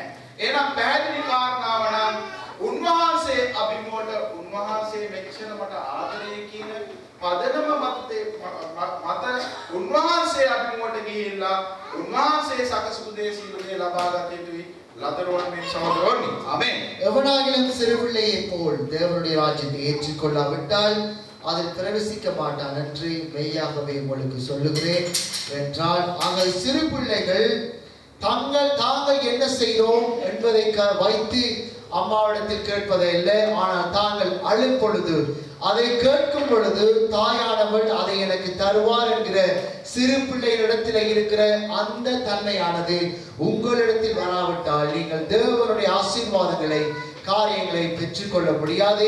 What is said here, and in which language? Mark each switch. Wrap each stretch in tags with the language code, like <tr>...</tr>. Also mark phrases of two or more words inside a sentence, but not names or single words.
<si>එහෙනම් පැහැදිලි කාරණාව නම් උන්වහන්සේ අභිමෝට උන්වහන්සේ මෙච්චර මට ආදරේ කියන පදනම මත උන්වහන්සේ අභිමෝට ගිහිල්ලා උන්වහන්සේ සකසපු දේ සියලු දේ ලබා ගත යුතුයි ලදරුවන් මේ සහෝදරවරුනි.</si> <ta>ஆமென். எவனாகிலும் சிறுபிள்ளையை போல் தேவனுடைய ராஜ்யத்தை ஏற்றுக்கொள்ளாவிட்டால் அதில் பிரவேசிக்க மாட்டான் என்று மெய்யாகவே உங்களுக்கு சொல்லுகிறேன் என்றால் ஆக சிறு பிள்ளைகள் தாங்கள் என்ன செய்தோம் என்பதை வைத்து அம்மாவிடத்தில் கேட்பதை இல்லை, ஆனால் தாங்கள் அழும் பொழுது அதை கேட்கும் பொழுது தாயானவள் அதை எனக்கு தருவார் என்கிற சிறு பிள்ளைகளிடத்தில் இருக்கிற அந்த தன்மையானது உங்களிடத்தில் வராவிட்டால் நீங்கள் தேவனுடைய ஆசீர்வாதங்களை காரியங்களை பெற்றுக்கொள்ள முடியாது.</ta>